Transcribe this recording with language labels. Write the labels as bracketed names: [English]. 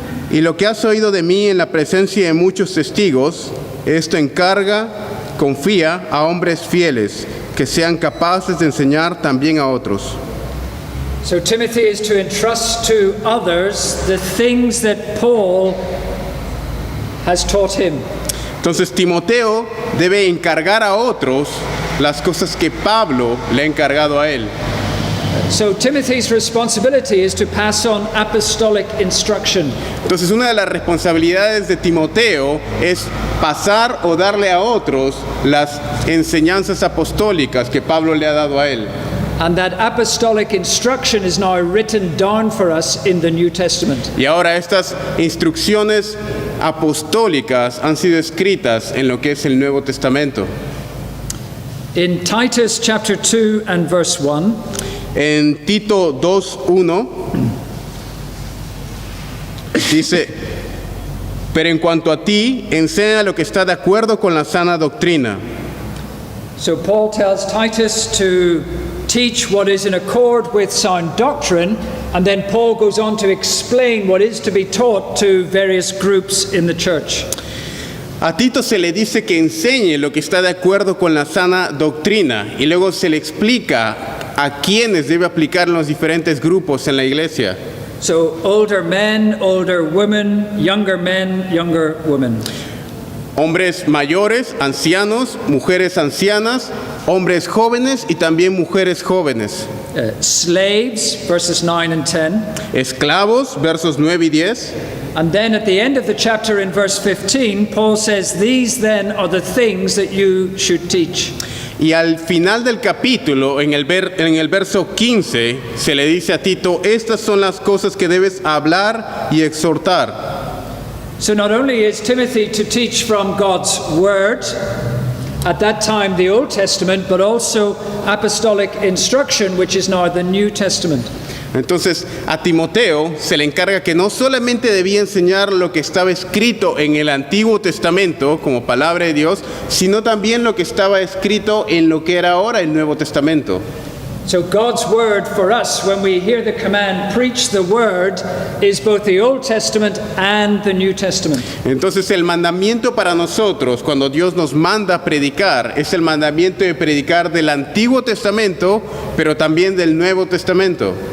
[Spanish] Y lo que has oído de mí en la presencia de muchos testigos, esto encarga confía a hombres fieles que sean capaces de enseñar también a otros. [English] So Timothy is to entrust to others the things that Paul has taught him. [Spanish] Entonces Timoteo debe encargar a otros las cosas que Pablo le ha encargado a él. [English] So Timothy's responsibility is to pass on apostolic instruction. [Spanish] Entonces una de las responsabilidades de Timoteo es pasar o darle a otros las enseñanzas apostólicas que Pablo le ha dado a él. [English] And that apostolic instruction is now written down for us in the New Testament. [Spanish] Y ahora estas instrucciones apostólicas han sido escritas en lo que es el Nuevo Testamento. [English] In Titus chapter 2 and verse 1, [Spanish] En Tito 2:1 dice: pero en cuanto a ti, enseña lo que está de acuerdo con la sana doctrina. [English] so Paul tells Titus to teach what is in accord with sound doctrine, and then Paul goes on to explain what is to be taught to various groups in the church. [Spanish] A Tito se le dice que enseñe lo que está de acuerdo con la sana doctrina y luego se le explica a quiénes debe aplicar en los diferentes grupos en la iglesia. [English] So older men, older women, younger men, younger women. [Spanish] Hombres mayores, ancianos, mujeres ancianas, hombres jóvenes y también mujeres jóvenes. [English] Slaves, verses 9 and 10. [Spanish] Esclavos, versos 9 y 10. [English] And then at the end of the chapter in verse 15, Paul says, these then are the things that you should teach. [Spanish] Y al final del capítulo, en el verso 15, se le dice a Tito, estas son las cosas que debes hablar y exhortar. [English] So not only is Timothy to teach from God's Word, at that time the Old Testament, but also apostolic instruction, which is now the New Testament. [Spanish] Entonces, a Timoteo se le encarga que no solamente debía enseñar lo que estaba escrito en el Antiguo Testamento como palabra de Dios, sino también lo que estaba escrito en lo que era ahora el Nuevo Testamento. [English] So God's Word for us, when we hear the command, preach the Word, is both the Old Testament and the New Testament. [Spanish] Entonces, el mandamiento para nosotros, cuando Dios nos manda a predicar, es el mandamiento de predicar del Antiguo Testamento, pero también del Nuevo Testamento.